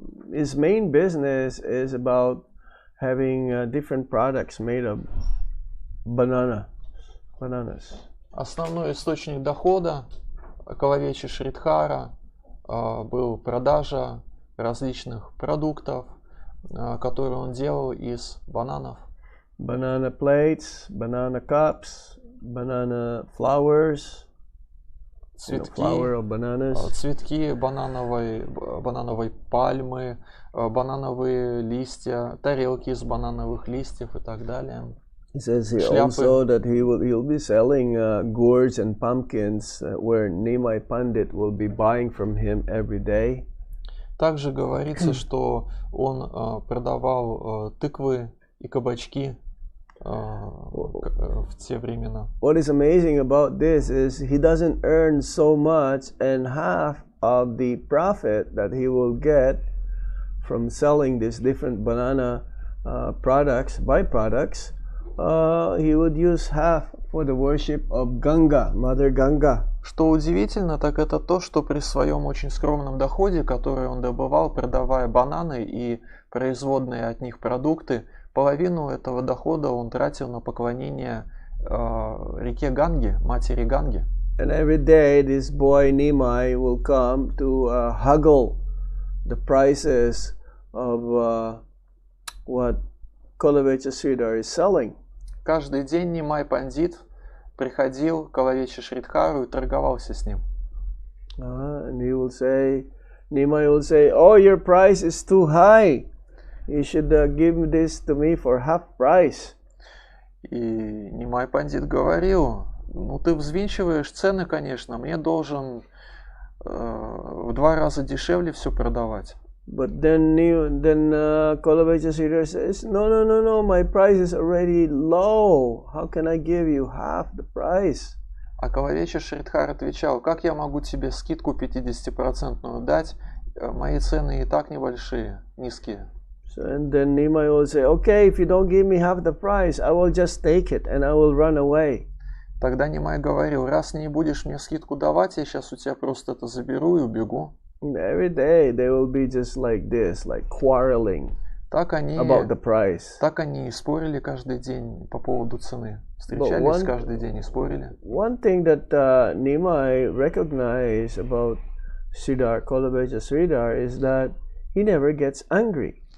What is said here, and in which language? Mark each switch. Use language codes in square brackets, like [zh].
[en] His main business is about having different products made of bananas. [ru] Основной источник дохода Калавечи Шридхара был продажа различных продуктов, которые он делал из бананов. [en] Banana plates, banana cups, banana flowers, flower of bananas. [ru] Цветки банановой пальмы, банановые листья, тарелки из банановых листьев и так далее. [en] He says here also that he'll be selling gourds and pumpkins where Nimai Pandit will be buying from him every day. [ru] Также говорится, что он продавал тыквы и кабачки в те времена. [en] What is amazing about this is he doesn't earn so much, and half of the profit that he will get from selling these different banana byproducts, he would use half for the worship of Ganga, Mother Ganga. [ru] Что удивительно, так это то, что при своем очень скромном доходе, который он добывал, продавая бананы и производные от них продукты, половину этого дохода он тратил на поклонение реке Ганге, матери Ганги. [en] And every day this boy Nimai will come to haggle the prices of what Kolavecha Sridhar is selling. [ru] Каждый день Нимай Пандит приходил к Калавече Шридхару и торговался с ним. [en] And Nimai will say, "Oh, your price is too high. You should give this to me for half price." [ru] И Нимай Пандит говорил: "Ну ты взвинчиваешь цены, конечно, мне должен в 2 раза дешевле все продавать." [en] But then Kolavecha Sridhar says, no, my price is already low. How can I give you half the price? [ru] А Калавеча Шридхар отвечал: "Как я могу тебе скидку 50% дать? Мои цены и так небольшие, низкие." [en] So, and then Nimai will say, "Okay, if you don't give me half the price, I will just take it and I will run away." [ru] Тогда Нимай говорил: "Раз не будешь мне скидку давать, я сейчас у тебя просто это заберу и убегу." [en] Every day they will be just like this, like quarreling about the price. [ru] Так они и спорили каждый день по поводу цены. Встречались каждый день и спорили. [en] One thing that Nimai recognized about Sridhar, Kolavecha Sridhar, is that he never gets angry.